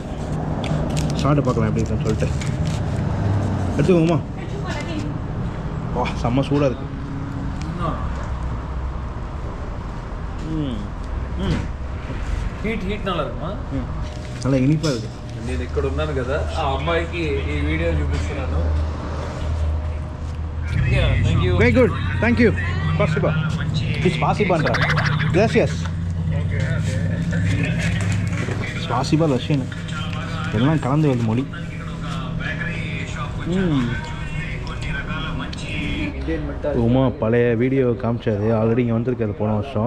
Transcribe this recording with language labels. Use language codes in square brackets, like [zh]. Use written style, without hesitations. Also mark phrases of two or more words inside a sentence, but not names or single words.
[ta] சாப்பிட்டு பார்க்கலாம் எப்படி இருக்குன்னு சொல்லிட்டு எடுத்துக்கோங்கம்மா. வா செம்ம சூடாக இருக்குது. హీట్ நல்லா இருக்குமா? நல்லா இனிப்பாக இருக்குது. [te] నేను ఇక్కడ ఉన్నాను కదా, ఆ అమ్మాయికి ఈ వీడియో చూపిస్తున్నాను. [en] Very good, thank you. Spasiba. [ta] Spasiba ன்ற. Gracias. Spasiba ரஷ்யன். எல்லாம் கலந்து வருது மொழி. உமா பழைய வீடியோ காமிச்சாது, ஆல்ரெடி இங்கே வந்திருக்காது போன வருஷம்.